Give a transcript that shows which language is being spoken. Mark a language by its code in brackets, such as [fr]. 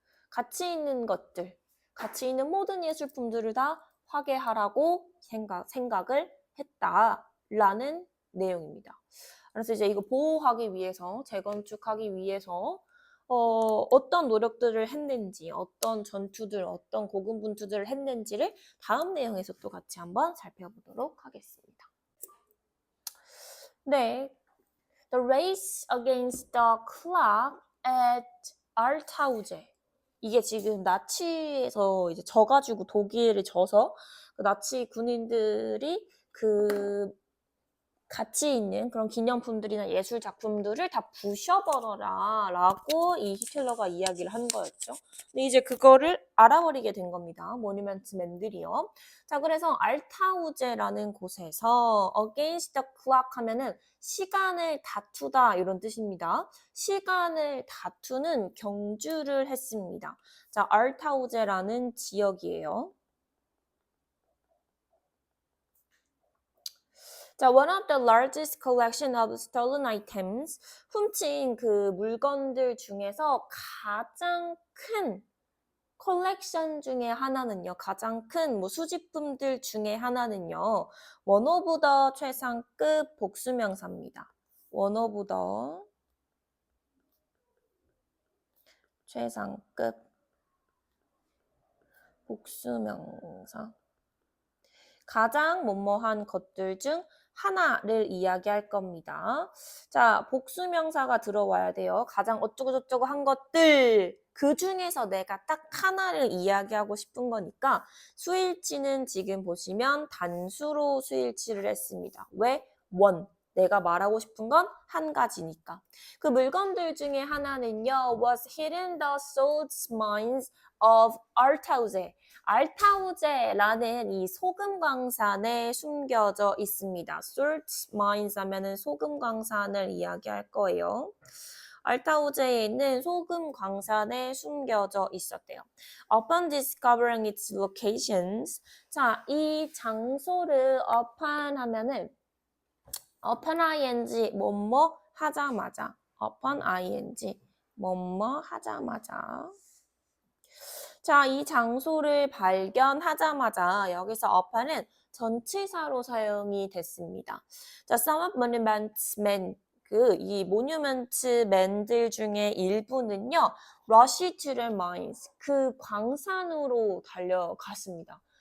[ko] 가치 있는 것들, 가치 있는 모든 예술품들을 다 화개하라고 생각을 했다라는 내용입니다. 그래서 이제 이거 보호하기 위해서, 재건축하기 위해서 어떤 노력들을 했는지, 어떤 전투들, 어떤 고군분투들을 했는지를 다음 내용에서 또 같이 한번 살펴보도록 하겠습니다. [en] 네, The race against the clock at Altauge. [ko] 이게 지금 나치에서 이제 져가지고 독일을 져서 그 나치 군인들이 그 가치 있는 그런 기념품들이나 예술 작품들을 다 부셔버려라 라고 이 히틀러가 이야기를 한 거였죠. 근데 이제 그거를 알아버리게 된 겁니다. 모니먼트맨들이요. 자, 그래서 알타우제라는 곳에서 [en] against the clock [ko] 하면은 시간을 다투다 이런 뜻입니다. 시간을 다투는 경주를 했습니다. 자, 알타우제라는 지역이에요. 자, [en] one of the largest collection of stolen items, [ko] 훔친 그 물건들 중에서 가장 큰 컬렉션 중에 하나는요, 가장 큰 뭐 수집품들 중에 하나는요, one of the 최상급 복수명사입니다. one of the 최상급 복수명사. 가장 뭐뭐한 것들 중 하나를 이야기할 겁니다. 자, 복수명사가 들어와야 돼요. 가장 어쩌고저쩌고 한 것들. 그 중에서 내가 딱 하나를 이야기하고 싶은 거니까 수일치는 지금 보시면 단수로 수일치를 했습니다. 왜? 원. 내가 말하고 싶은 건 한 가지니까. 그 물건들 중에 하나는요. [en] was hidden the salt mines of Altauze. [ko] 알타우제라는 이 소금 광산에 숨겨져 있습니다. salt mines 하면은 소금 광산을 이야기할 거예요. 알타우제에 있는 소금 광산에 숨겨져 있었대요. [en] Upon discovering its locations, [ko] 자, 이 장소를 upon 하면은 upon ing 뭐뭐 하자마자, upon ing 뭐뭐 하자마자. 자, 이 장소를 발견하자마자 여기서 upon은 전치사로 사용이 됐습니다. 자, [en] some of monuments men, [ko] 이 모뉴먼트 맨들 중에 일부는요, [en] rush to the mines, [ko] 그 광산으로 달려갔습니다.